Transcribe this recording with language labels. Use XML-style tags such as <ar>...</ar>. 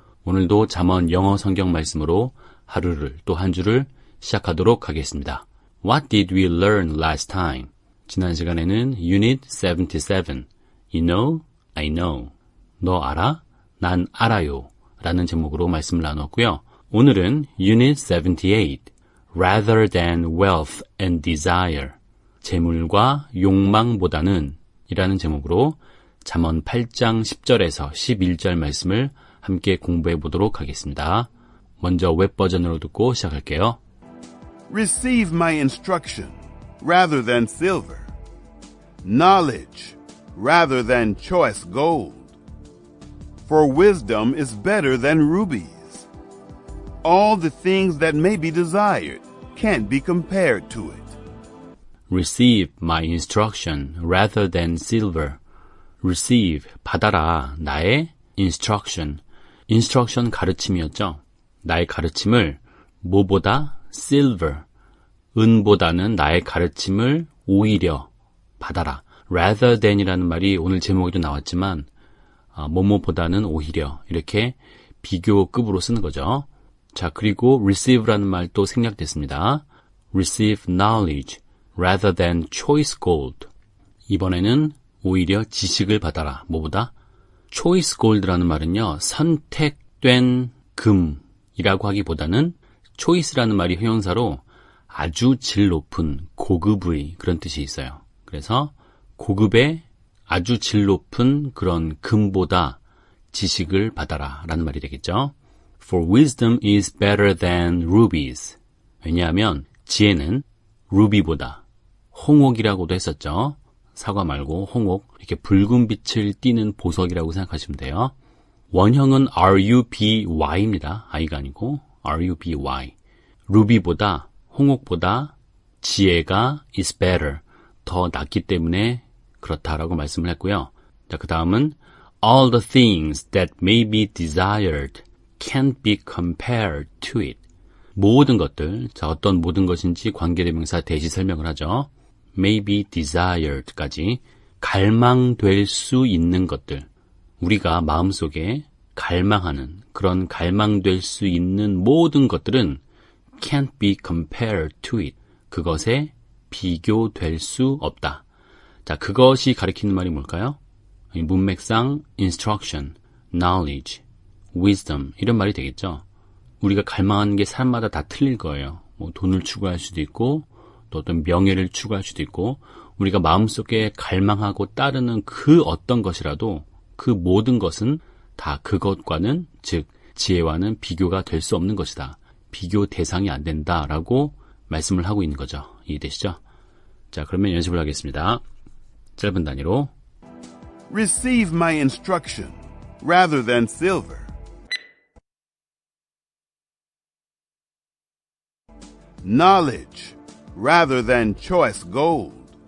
<ko>오늘도 잠언 영어 성경 말씀으로 하루를 또 한 주를 시작하도록 하겠습니다.</ko> <en>What did we learn last time?</en> <ko>지난 시간에는</ko> <en>Unit 77, You know, I know.</en> <ko>너 알아? 난 알아요. 라는 제목으로 말씀을 나눴고요. 오늘은</ko> <en>Unit 78, Rather than wealth and desire.</en> <ko>재물과 욕망보다는 이라는 제목으로 잠언 8장 10절에서 11절 말씀을 함께 공부해 보도록 하겠습니다. 먼저 웹 버전으로 듣고 시작할게요.</ko> <en>Receive my instruction rather than silver, knowledge rather than choice gold. For wisdom is better than rubies. All the things that may be desired can't be compared to it. Receive my instruction rather than silver.</en> <ko>Receive, 받아라, 나의 instruction. instruction 가르침이었죠. 나의 가르침을 뭐보다 silver, 은보다는 나의 가르침을 오히려 받아라. rather than이라는 말이 오늘 제목에도 나왔지만 뭐뭐보다는 오히려 이렇게 비교급으로 쓰는 거죠. 자, 그리고 receive라는 말도 생략됐습니다.</ko> <en>receive knowledge rather than choice gold.</en> <ko>이번에는 오히려 지식을 받아라. 뭐보다? choice gold라는 말은요, 선택된 금이라고 하기보다는 choice라는 말이 형용사로 아주 질 높은 고급의 그런 뜻이 있어요. 그래서 고급의 아주 질 높은 그런 금보다 지식을 받아라 라는 말이 되겠죠.</ko> <en>For wisdom is better than rubies.</en> <ko>왜냐하면 지혜는 루비보다, 홍옥이라고도 했었죠. 사과 말고 홍옥, 이렇게 붉은 빛을 띠는 보석이라고 생각하시면 돼요. 원형은 ruby입니다. i가 아니고 ruby. 루비보다, 홍옥보다 지혜가 is better, 더 낫기 때문에 그렇다라고 말씀을 했고요. 자, 그 다음은</ko> <en>all the things that may be desired can't be compared to it.</en> <ko>모든 것들, 자, 어떤 모든 것인지 관계대명사 대시 설명을 하죠.</ko> <en>may be desired</en> <ko>까지 갈망될 수 있는 것들, 우리가 마음속에 갈망하는 그런 갈망될 수 있는 모든 것들은</ko> <en>can't be compared to it.</en> <ko>그것에 비교될 수 없다. 자, 그것이 가리키는 말이 뭘까요? 문맥상 instruction, knowledge, wisdom 이런 말이 되겠죠. 우리가 갈망하는 게 사람마다 다 틀릴 거예요. 뭐 돈을 추구할 수도 있고 또 어떤 명예를 추구할 수도 있고 우리가 마음속에 갈망하고 따르는 그 어떤 것이라도 그 모든 것은 다 그것과는 즉 지혜와는 비교가 될 수 없는 것이다. 비교 대상이 안 된다라고 말씀을 하고 있는 거죠. 이해되시죠? 자, 그러면 연습을 하겠습니다. 짧은 단위로</ko> <en>Receive my instruction rather than silver, knowledge rather than choice gold.</en>